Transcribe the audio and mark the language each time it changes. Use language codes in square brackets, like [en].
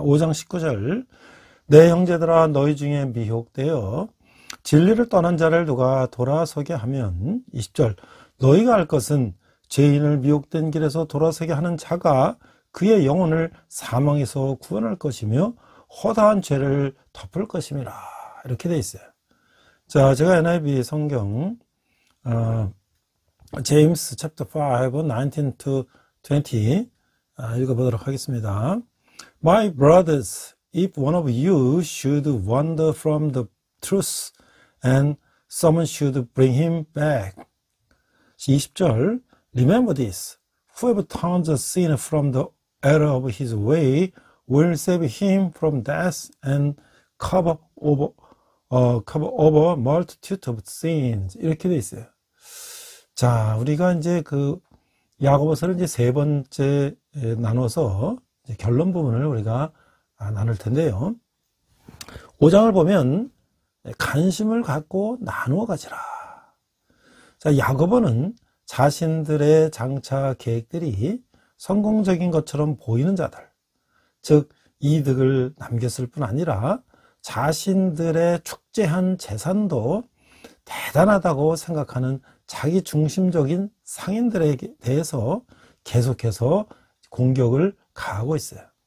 [ko] 5장 19절 내 형제들아 너희 중에 미혹되어 진리를 떠난 자를 누가 돌아서게 하면 20절 너희가 알 것은 죄인을 미혹된 길에서 돌아서게 하는 자가 그의 영혼을 사망에서 구원할 것이며 허다한 죄를 덮을 것임이라 이렇게 돼 있어요. 자, 제가 NIV 성경 제임스 챕터 5 19 to 20 읽어보도록 하겠습니다. [en] My brothers, if one of you should wander from the truth and someone should bring him back. 20절 Remember this, whoever turns a sinner from the error of his way will save him from death and cover over multitude of sins. [ko] 이렇게 돼 있어요. 자, 우리가 이제 그 야고보서를 이제 세 번째 나눠서 이제 결론 부분을 우리가 나눌 텐데요. 5장을 보면 관심을 갖고 나누어 가지라. 자, 야고보는 자신들의 장차 계획들이 성공적인 것처럼 보이는 자들, 즉 이득을 남겼을 뿐 아니라 자신들의 축제한 재산도 대단하다고 생각하는 자기 중심적인 상인들에 대해서 계속해서 공격을 가하고 있어요.